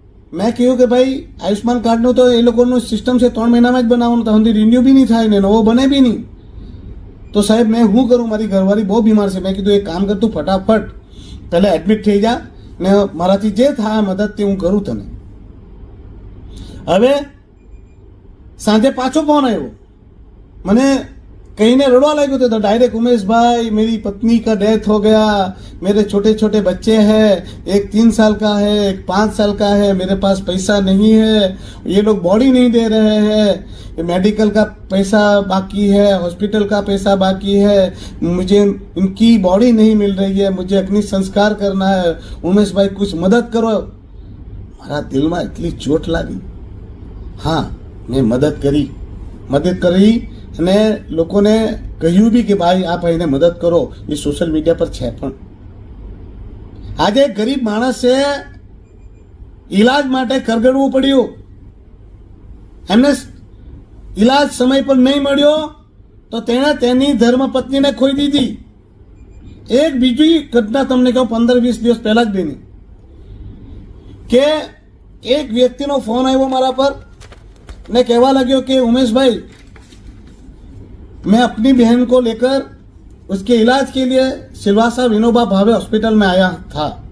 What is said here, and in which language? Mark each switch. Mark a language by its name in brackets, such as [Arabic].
[Gujarati] મેં કહ્યું કે ભાઈ આયુષ્માન કાર્ડનું તો એ લોકોનું સિસ્ટમ છે 3 મહિનામાં જ બનાવવાનું, તો સુધી રિન્યુ બી નહીં થાય ને નવો બને બી નહીં. તો સાહેબ મેં શું કરું, મારી ઘરવાળી બહુ બીમાર છે. મેં કીધું એક કામ કર, તું ફટાફટ પહેલાં એડમિટ થઈ જા ને મારાથી જે થાય મદદ તે હું કરું તને. હવે સાંજે પાછો ફોન આવ્યો, મને [Hindi] कहीं रड़वा लग गए तो डायरेक्ट उमेश भाई मेरी पत्नी का डेथ हो गया, मेरे छोटे छोटे बच्चे हैं, एक 3 साल का है, एक 5 साल का है, मेरे पास पैसा नहीं है, ये लोग बॉडी नहीं दे रहे हैं, मेडिकल का पैसा बाकी है, हॉस्पिटल का पैसा बाकी है, मुझे इनकी बॉडी नहीं मिल रही है, मुझे अग्नि संस्कार करना है, उमेश भाई कुछ मदद करो. [Gujarati] મારા દિલમાં એટલી ચોટ લાગી. હા, મેં મદદ કરી અને લોકોને કહ્યું બી કે ભાઈ આ ભાઈને મદદ કરો. એ સોશિયલ મીડિયા પર છે. પણ આજે ગરીબ માણસે ઈલાજ માટે કરગડવું પડ્યું. એમને ઈલાજ સમય પર નહીં મળ્યો તો તેણે તેની ધર્મપત્નીને ખોઈ દીધી. એક બીજી ઘટના તમને કહું, 15-20 દિવસ પહેલા જ બની કે એક વ્યક્તિનો ફોન આવ્યો મારા પર [Hindi] ने कहवा लगे कि उमेश भाई मैं अपनी बहन को लेकर उसके इलाज के लिए सिलवासा विनोबा भावे हॉस्पिटल में आया था.